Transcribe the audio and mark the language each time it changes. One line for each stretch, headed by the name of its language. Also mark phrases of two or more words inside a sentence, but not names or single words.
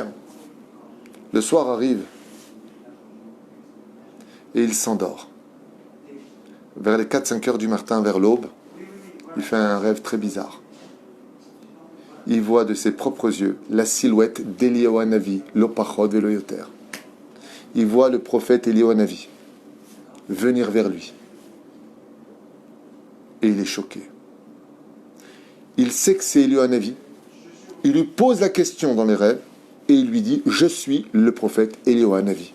French: Le soir arrive et il s'endort. Vers les 4-5 heures du matin, vers l'aube, il fait un rêve très bizarre. Il voit de ses propres yeux la silhouette d'Eliyahu Hanavi,
Hebrew: לא פחות ולא יותר.
French: Il voit le prophète Eliyahu Hanavi venir vers lui. Et il est choqué. Il sait que c'est Eliyahu Hanavi. Il lui pose la question dans les rêves et il lui dit « Je suis le prophète Eliyahu Hanavi ».